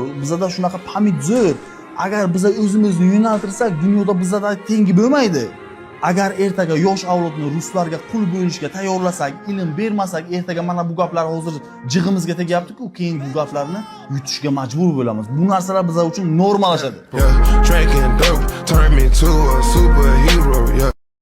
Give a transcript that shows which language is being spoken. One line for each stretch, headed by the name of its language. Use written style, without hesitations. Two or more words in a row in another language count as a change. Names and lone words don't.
Uzbek: Bizda shunaqa pamid zo'r. Agar biz o'zimizni yo'naltirsak, dunyoda bizda tengi bo'lmaydi. Agar ertaga yosh avlodni ruslarga qul bo'lishga tayyorlasak, ilm bermasak, ertaga mana bu gaplar hozir jig'imizga tegyapti-ku, keyin bu gaplarni yutishga majbur bo'lamiz. Bu narsalar bizlar uchun normalashadi.
English: Drinking dope turned me to a superhero. Yeah.